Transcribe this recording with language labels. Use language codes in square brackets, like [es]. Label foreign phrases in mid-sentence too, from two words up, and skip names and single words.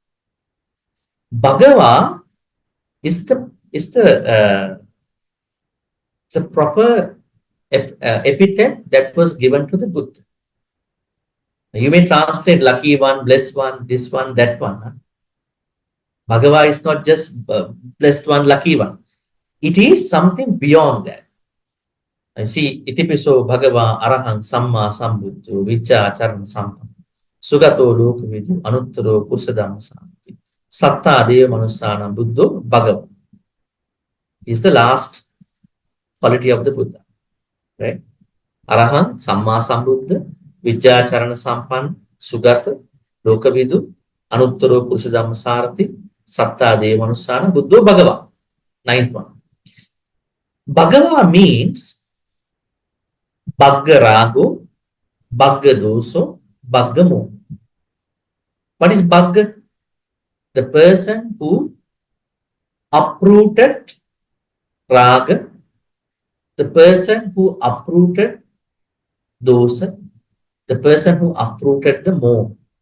[en] Bhagava is the proper epithet that was given to the Buddha. You may translate lucky one, blessed one, this one, that one. Bhagava is not just blessed one, lucky one. It is something beyond that. And see, [pi] itipiso Bhagava Arahang Samma Sambuddho Vijja Charana Sampan Sugato Lokavidu Anuttaro Kusadama Santi Satta Deva Manusana Buddho Bhagava [en] is the last quality of the Buddha. Right? [pi] Arahang Samma Sambuddha Vijja Charana Sampan Sugata Lokavidu Anuttaro Kusadama Sarati Satta Deva Manusana Buddho Bhagava. [en] Ninth one. [pi] Bhagava means Bhagga Rago, Bhagga Doso, Bhagga Mo. [en] What is Bhagga? The person who uprooted Raga, the person who uprooted Dosa, the person who uprooted the Mo.